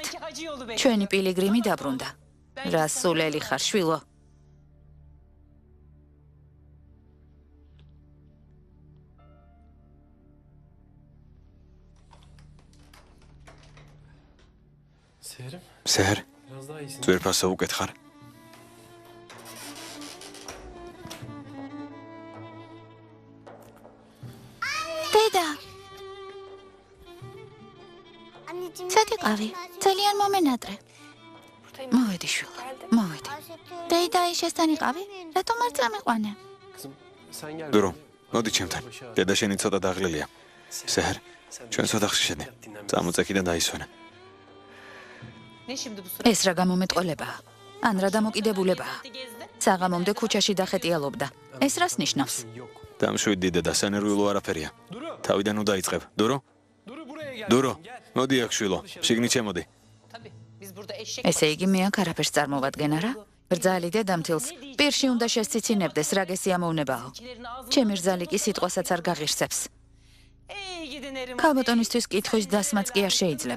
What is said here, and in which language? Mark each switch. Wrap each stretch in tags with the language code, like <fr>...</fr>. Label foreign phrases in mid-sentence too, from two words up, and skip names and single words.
<ka>ჩვენი პილიგრიმი დაბრუნდა. რა სულელი ხარ, შვილო.</ka> <tr>Seherim.</tr> <ka>სერ,</ka> <tr>Biraz daha iyisin.</tr> <ka>ძვირფასო უკეთ ხარ? დედა, სად იყავი? ძალიან მომენატრე. მოვედი შვილო, მოვედი. დედა, ისესთან იყავი? რატომ არ წამიყვანე?</ka> <tr>Kızım sen gel.</tr> <ka>დურო, მოდი ჩემთან. დედა შენი ცოტა დაღლილია. სერ, ჩვენ ცოტა ხში შედი. წამოწექი და დაისვენე. ეს რა გამომეტყოლებაა? ან რა დამოკიდებულებაა? საღამომდე ქუჩაში დახეტიალობდა. ეს რას ნიშნავს?</ka> <tr>Yok.</tr> <ka>დამშვიდდი დედა, სანერვიულო არაფერია. Duru. თავიდან დაიწყებ. დურო?</ka> <tr>Duru buraya gel.</tr> <ka>დურო,</ka> <tr>Gel.</tr> <ka>მოდი აქ შვილო. შიგნით შემოდი. ესე იგი მე აქ არაფერს წარმოვადგენ არა? ბრძალი დედამთილს პირში უნდა შესციცინებდეს რა გესიამოვნებაო. ჩემი რძალი კი სიტყვასაც არ გაღირსებს. ქალბატონისთვის კითხვის დასმაც კი არ შეიძლება.</ka>